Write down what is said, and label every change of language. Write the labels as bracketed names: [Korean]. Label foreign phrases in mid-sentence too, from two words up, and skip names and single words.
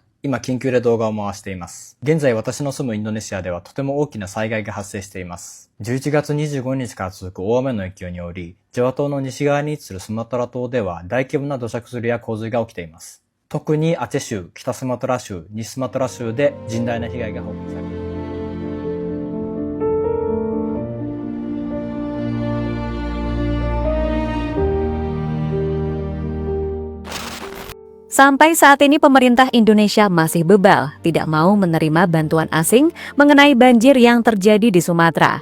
[Japanese] 今、緊急で動画を回しています。現在、私の住むインドネシアではとても大きな災害が発生しています。11月25日から続く大雨の影響により、ジャワ島の西側に位置するスマトラ島では大規模な土砂崩れや洪水が起きています。特にアチェ州、北スマトラ州、西スマトラ州で甚大な被害が報告されています。 [Indonesian] Sampai saat ini pemerintah Indonesia masih bebal, tidak mau menerima bantuan asing mengenai banjir yang terjadi di Sumatera.